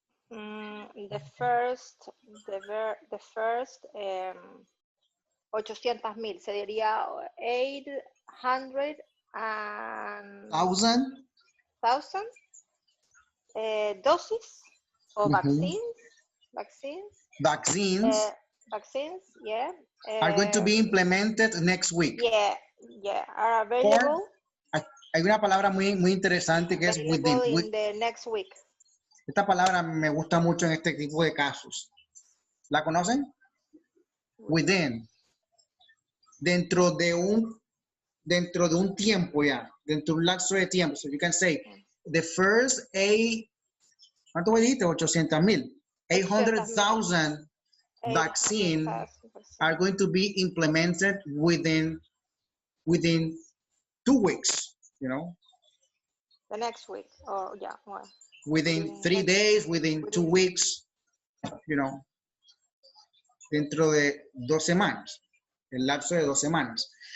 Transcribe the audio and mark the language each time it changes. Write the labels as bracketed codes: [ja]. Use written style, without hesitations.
[en] The first 800,000 [es] sería [en] 800,000 doses of vaccines, yeah. Are going to be implemented next week. Yeah, are available. [es] Hay una palabra muy interesante que es within. [en] In the next week. [es] Esta palabra me gusta mucho en este tipo de casos. ¿La conocen? Within. Dentro de un tiempo ya. Dentro de un lapso de tiempo. [en] So you can say, the first [es] ¿cuánto dijiste? [en] 800,000. 800,000 vaccines are going to be implemented within within 2 weeks, you know, The next week, or yeah, well, within 3 days, within 2 weeks, you know, [es] dentro de 2 semanas, el lapso de 2 semanas.